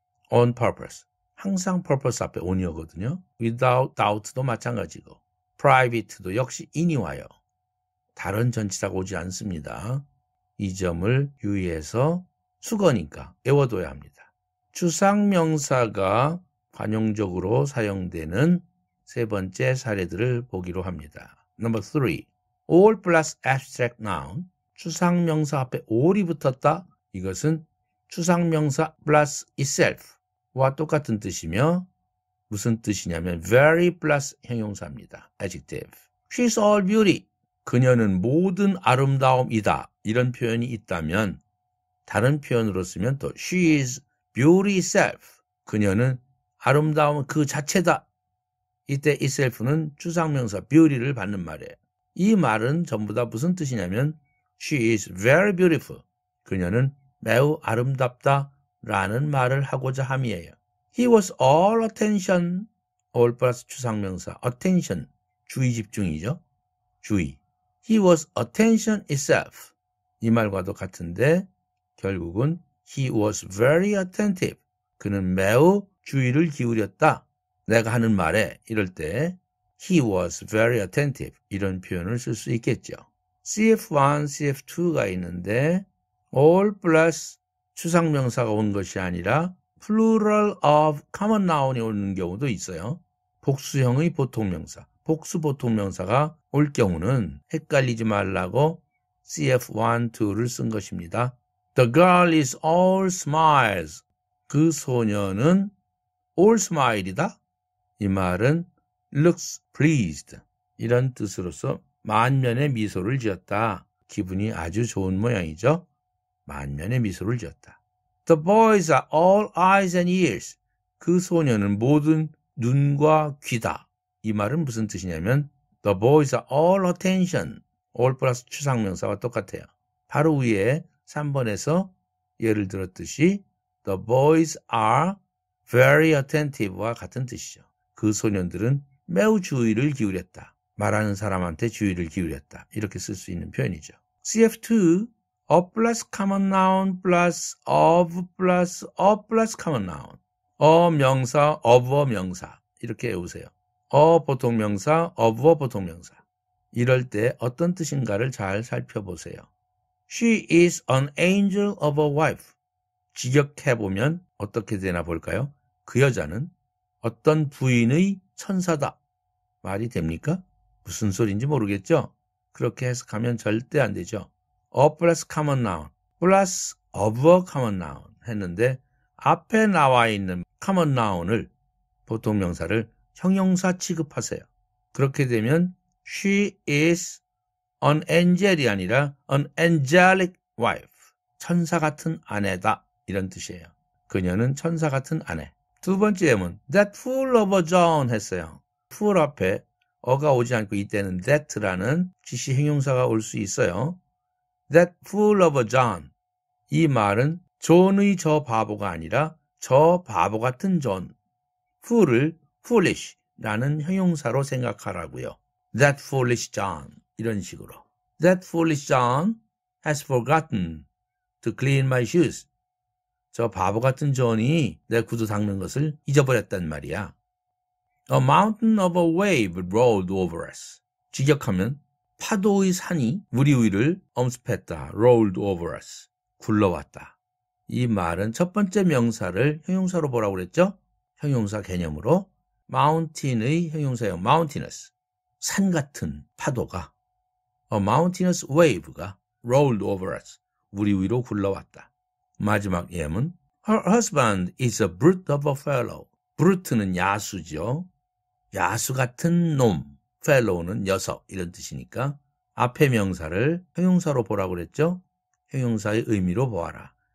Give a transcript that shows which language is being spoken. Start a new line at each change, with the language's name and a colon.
Korean: on purpose, 항상 purpose 앞에 on이 오거든요. without doubt도 마찬가지고 private도 역시 in이 와요. 다른 전치사가 오지 않습니다. 이 점을 유의해서 수거니까 외워둬야 합니다. 추상명사가 관용적으로 사용되는 세 번째 사례들을 보기로 합니다.
English: Number 3. all plus abstract noun, 추상명사 앞에 all이 붙었다.
Korean: 이것은 추상명사 plus itself와 똑같은 뜻이며 무슨 뜻이냐면 very plus 형용사입니다.
English: adjective. She's all beauty.
Korean: 그녀는 모든 아름다움이다. 이런 표현이 있다면 다른 표현으로 쓰면 또
English: she is beauty itself.
Korean: 그녀는 아름다움 그 자체다. 이때 itself는 추상명사 beauty를 받는 말이에요. 이 말은 전부 다 무슨 뜻이냐면
English: she is very beautiful.
Korean: 그녀는 매우 아름답다 라는 말을 하고자 함이에요.
English: He was all attention.
Korean: all 플러스 추상명사 attention, 주의 집중이죠. 주의.
English: He was attention itself.
Korean: 이 말과도 같은데 결국은
English: he was very attentive.
Korean: 그는 매우 주의를 기울였다. 내가 하는 말에 이럴 때
English: he was very attentive
Korean: 이런 표현을 쓸 수 있겠죠. CF1, CF2가 있는데 all 플러스 추상명사가 온 것이 아니라 plural of common noun이 오는 경우도 있어요. 복수형의 보통명사, 복수 보통명사가 올 경우는 헷갈리지 말라고 CF1, 2를 쓴 것입니다.
English: The girl is all smiles.
Korean: 그 소녀는 all smile이다. 이 말은 looks pleased 이런 뜻으로서 만면의 미소를 지었다. 기분이 아주 좋은 모양이죠. 만면의 미소를 지었다.
English: The boys are all eyes and ears.
Korean: 그 소녀는 모든 눈과 귀다. 이 말은 무슨 뜻이냐면
English: The boys are all attention.
Korean: all 플러스 추상명사와 똑같아요. 바로 위에 3번에서 예를 들었듯이
English: The boys are very attentive
Korean: 와 같은 뜻이죠. 그 소년들은 매우 주의를 기울였다. 말하는 사람한테 주의를 기울였다. 이렇게 쓸 수 있는 표현이죠.
English: CF2, a plus common noun plus of plus a plus common noun.
Korean: a 명사, of a 명사. 이렇게 외우세요. a 보통명사, of a 보통명사. 이럴 때 어떤 뜻인가를 잘 살펴보세요.
English: She is an angel of a wife.
Korean: 직역해보면 어떻게 되나 볼까요? 그 여자는 어떤 부인의 천사다. 말이 됩니까? 무슨 소리인지 모르겠죠? 그렇게 해석하면 절대 안 되죠. a plus common noun plus of a common noun 했는데 앞에 나와 있는 common noun을 보통명사를 형용사 취급하세요. 그렇게 되면
English: she is an angel
Korean: 이 아니라 an angelic wife. 천사 같은 아내다. 이런 뜻이에요. 그녀는 천사 같은 아내. 두 번째 예문 that fool of a John 했어요. fool 앞에 어가 오지 않고 이때는 that라는 지시 형용사가 올 수 있어요.
English: That fool of a John.
Korean: 이 말은 존의 저 바보가 아니라 저 바보 같은 존. fool을 foolish라는 형용사로 생각하라고요.
English: That foolish John.
Korean: 이런 식으로.
English: That foolish John has forgotten to clean my shoes.
Korean: 저 바보 같은 존이 내 구두 닦는 것을 잊어버렸단 말이야.
English: A mountain of a wave rolled over us.
Korean: 직역하면 파도의 산이 우리 위를 엄습했다.
English: rolled over us.
Korean: 굴러왔다. 이 말은 첫 번째 명사를 형용사로 보라고 그랬죠? 형용사 개념으로 mountain의 형용사형 mountainous, 산 같은 파도가
English: a mountainous wave
Korean: 가 rolled over us, 우리 위로 굴러왔다. 마지막 예문
English: Her husband is a brute of a fellow.
Korean: brute는 야수죠. 야수 같은 놈, fellow는 녀석 이런 뜻이니까 앞에 명사를 형용사로 보라고 그랬죠? 형용사의 의미로 보아라.